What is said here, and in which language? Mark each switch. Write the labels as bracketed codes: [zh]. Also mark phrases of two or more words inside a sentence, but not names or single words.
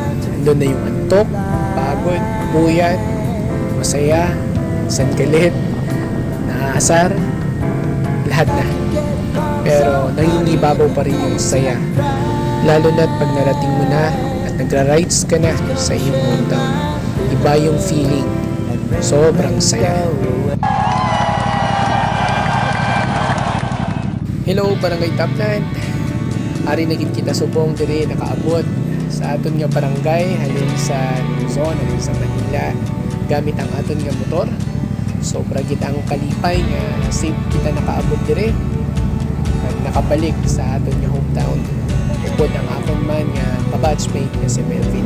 [tl] Doon na yung antok, pagod, buyat, masaya, sangkalit, naaasar, lahat na. Pero nangingibabaw pa rin yung saya. Lalo na't pag narating mo na at nagra-rides ka na sa iyong hometown. Iba yung feeling Sobrang saya. Hello, Barangay Taplan. [hil] Ari naging kita subong diri nakaabot sa aton nga barangay halin sa Luzon, halin sa Manila gamit ang aton nga motor. Sobra gid ang kalipay nga safe kita nakaabot diri at nakabalik sa aton nga hometown. Upod ang akon man nga kabatchmate nga si Melvin.